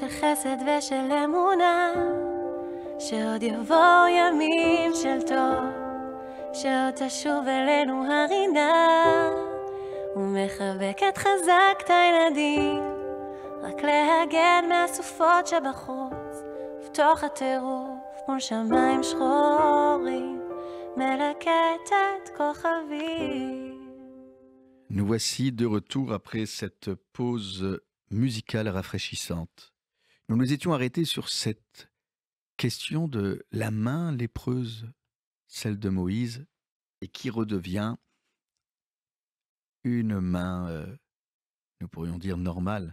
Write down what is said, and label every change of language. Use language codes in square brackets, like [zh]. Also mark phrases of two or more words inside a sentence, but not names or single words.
[he] חסד ושל אמונה, שעוד יבואו ימים של טוב, שעוד תשוב אלינו הרינה, ומחבקת חזק את הילדים, רק להגן מהסופות שבחוץ, ובתוך הטירוף מול שמיים שחורים, מלקטת כוכבים. [fr] Nous voici de retour après cette pause musicale rafraîchissante. Nous nous étions arrêtés sur cette question de la main lépreuse, celle de Moïse, et qui redevient une main, nous pourrions dire normale.